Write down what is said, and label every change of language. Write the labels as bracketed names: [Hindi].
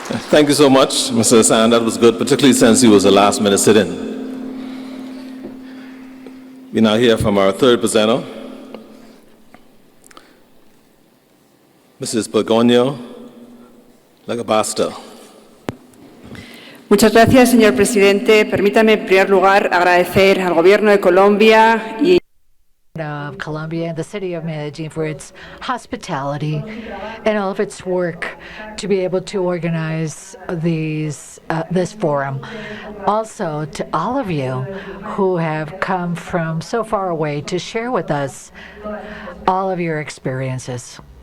[English] Thank you so much, Mr. Hassan. That was good, particularly since he was a last-minute sit-in. We now hear from our third presenter, Mrs. Begonio Lagabasta. [Spanish] Muchas gracias, señor presidente. Permítame, en primer lugar, agradecer al Gobierno de Colombia y [English] of Colombia and the city of Medellin for its hospitality and all of its work to be able to organize this forum. Also, to all of you who have come from so far away to share with us all of your experiences.